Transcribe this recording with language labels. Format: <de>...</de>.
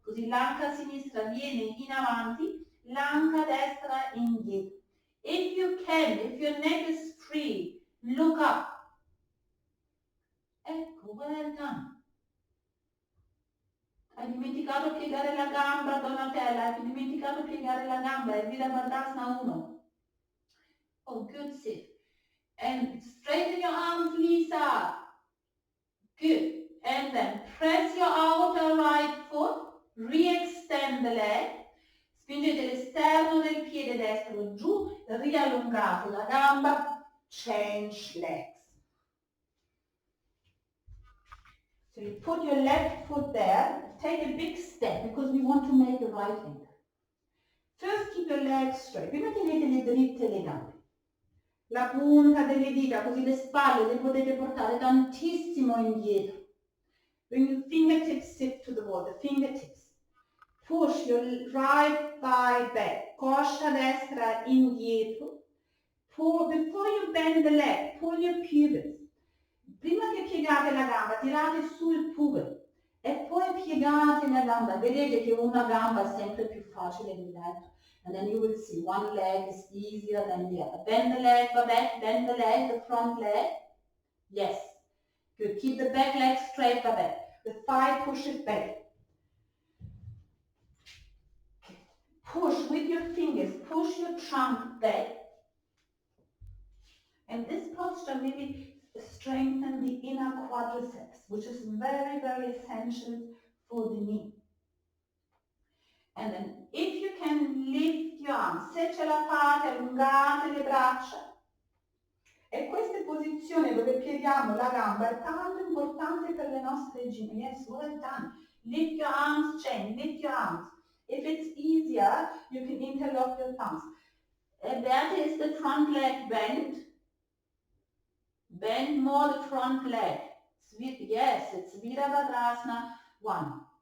<it>Così l'anca sinistra viene in avanti, l'anca destra indietro.</it> <en>If you can, if your neck is free, look up.</en> <it>Ecco,</it> <en>well done.</en> <it>Hai dimenticato piegare la gamba, Donatella? Hai dimenticato piegare la gamba?</it> <en>Elvira Vardasana 1. Oh, good sit. And straighten your arms, Lisa. Good. And then press your outer right foot. Re-extend the leg.</en> <it>Spingete l'esterno del piede destro giù. Riallungate la gamba.</it> <en>Change legs. So you put your left foot there. Take a big step because we want to make a right angle. First keep your legs straight.</en> <it>Prima tenete le dritte le gambe. La punta delle dita, così le spalle le potete portare tantissimo indietro.</it> <en>Bring your fingertips sit to the wall, the fingertips. Push your right thigh back,</en> <it>coscia destra indietro.</it> <en>Before you bend the leg, pull your pubis.</en> <it>Prima che piegate la gamba, tirate sul pubis e poi piegate la gamba. Vedete che una gamba è sempre più facile dell'altra.</it> <en>And then you will see one leg is easier than the other. Bend the leg, go back, bend the leg, the front leg. Yes. Good. Keep the back leg straight, go back. The thigh, push it back. Push with your fingers, push your trunk back. And this posture really strengthens the inner quadriceps, which is very, very essential for the knee. And then if you can lift your arms,</en> <it>se ce la fate, allungate le braccia. E queste posizioni dove pieghiamo la gamba è tanto importante per le nostre ginocchia.</it> <en>Yes, well done. Lift your arms, chain, lift your arms. If it's easier, you can interlock your thumbs. That is the front leg bend. Bend more the front leg. Yes, it's Virabhadrasana 1.</en>